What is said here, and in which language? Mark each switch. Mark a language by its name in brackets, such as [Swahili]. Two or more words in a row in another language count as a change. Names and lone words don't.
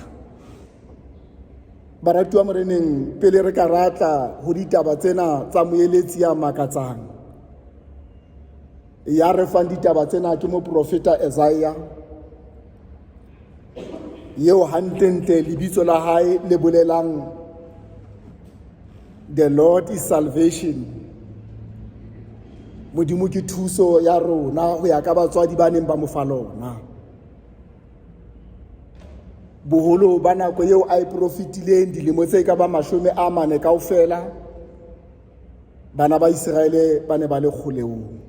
[Southern Sotho] Baratuwa moreneng pele re ka ratla ho ditaba tsena tsa moeletsi ya makatsang, ya re fang ditaba tsena ke moprofeta Isaiah, yeo hantle lebitso la hae le bolelang [English] the Lord is salvation. [Southern Sotho] Modimo ke thuso ya rona ho ya ka batswadi ba neng ba mo fa lona. Boholo ba nako eo a e profitileng dilemo tse ka ba 40 kaofela, bana ba Israele ba ne ba le kgoleong.